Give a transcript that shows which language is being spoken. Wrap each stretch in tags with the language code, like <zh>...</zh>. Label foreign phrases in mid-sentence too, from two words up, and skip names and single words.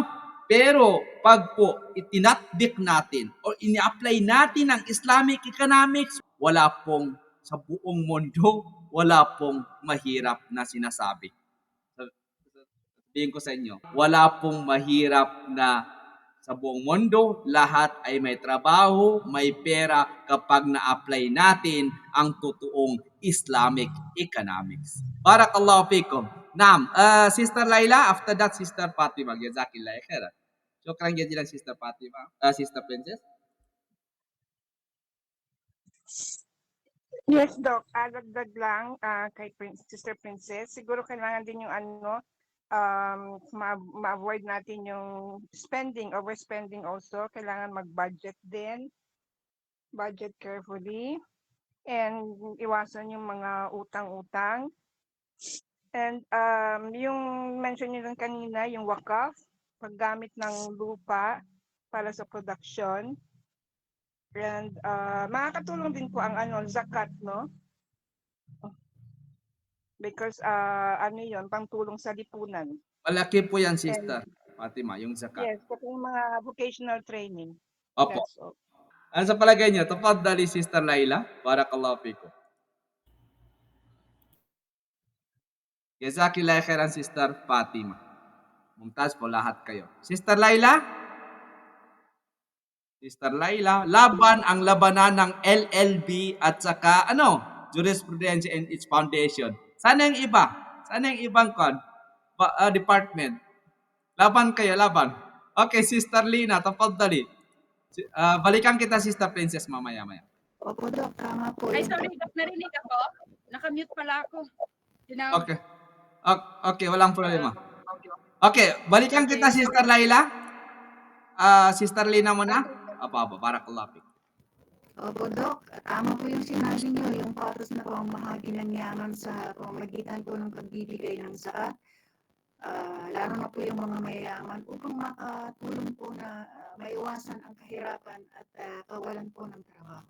<tl>Pero pag po itinatbik natin o ini-apply natin ang</tl> <en>Islamic economics,</en> <tl>wala pong sa buong mundo, wala pong mahirap na sinasabi. Sabihin ko sa inyo, wala pong mahirap na sa buong mundo, lahat ay may trabaho, may pera kapag na-apply natin ang totoong</tl> <en>Islamic economics.</en> <ar>بارك الله فيكم. نعم.</ar> <en>Sister Laila, after that Sister Fatima.</en> <ar>جزاك الله خيرا. شكرا جزيلا Sister Fatima. Sister Princess.</ar> <en>Yes, Doc.</en> <tl>Dagdag lang kay Sister Princess. Siguro kailangan din yung ma-avoid natin yung spending, overspending also. Kailangan mag-budget din.</tl> <en>Budget carefully.</en> <tl>And iwasan yung mga utang-utang. And yung mention nyo lang kanina, yung wakaf, paggamit ng lupa para sa production. And makakatulong din po ang zakat, no? Because ano yun, pangtulong sa lipunan. Malaki po yan, Sister Fatima, yung zakat. Yes, pati yung mga</tl> <en>vocational training.</en> <tl>Opo. That's all. Ano sa palagay niyo?</tl> <ar>Tafaddali, Sister Laila. بارك الله فيكم. جزاك الله خيرا, Sister Fatima.</ar> <tl>Mumtaz po lahat kayo. Sister Laila? Sister Laila, laban ang labanan ng LLB at saka</tl> <en>Jurisprudence and its foundation.</en> <tl>Sana yung iba? Sana yung ibang department? Laban kayo, laban. Okay, Sister Lina, tafaddali. Balikan kita, Sister Princess, mamaya-maya. Opo, Doc, tama po. Ay, sorry, Doc, narinig ako. Nakamute pala ako. Okay. Okay, walang problema. Okay, balikan kita, Sister Laila. Sister Lina muna.</tl> <ar>Apa, بارك الله فيك.</ar> <tl>Opo, Doc, tama po yung sinabi niyo, yung patos na pamahagi ng yaman sa pamamagitan po ng pagbibigay ng zakat. Lalo na po yung mga mayayaman upang makatulong po na maiwasan ang kahirapan at kawalan po ng trabaho.</tl>